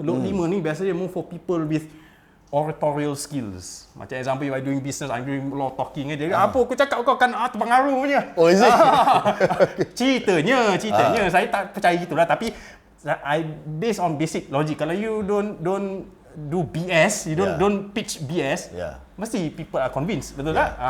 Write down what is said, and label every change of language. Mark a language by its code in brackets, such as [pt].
[en] Look 5 [ms] ni biasanya [en] more for people with oratorial skills. Macam example, if I doing business, I'm doing a lot of talking. [ms] Jadi apa aku cakap kau akan terpengaruh punya. [en] Oh, is it? [ms] Ceritanya. Saya tak percaya gitulah. [en] Tapi I based on basic logic. Kalau you don't do BS, you don't pitch BS, mesti people are convinced, [ms] betul tak?